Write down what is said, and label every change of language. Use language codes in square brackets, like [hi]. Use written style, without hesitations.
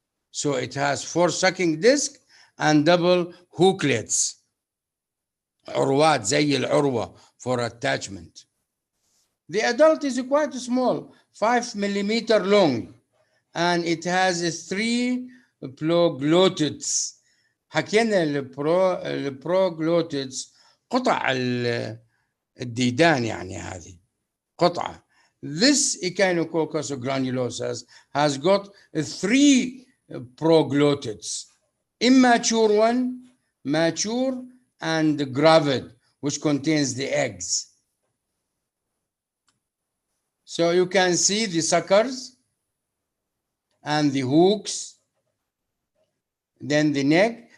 [en] So it has 4 sucking discs and double hooklets. [ar] عروات زي العروة [en] for attachment. The adult is quite small, 5 millimeter long, and it has 3 proglottids. [ar] حكينا البروغلوتيدز قطع الديدان، يعني هذه قطعة. [en] This Echinococcus granulosus has got 3 proglottids, immature one, mature, and gravid, which contains the eggs. So you can see the suckers and the hooks, then the neck.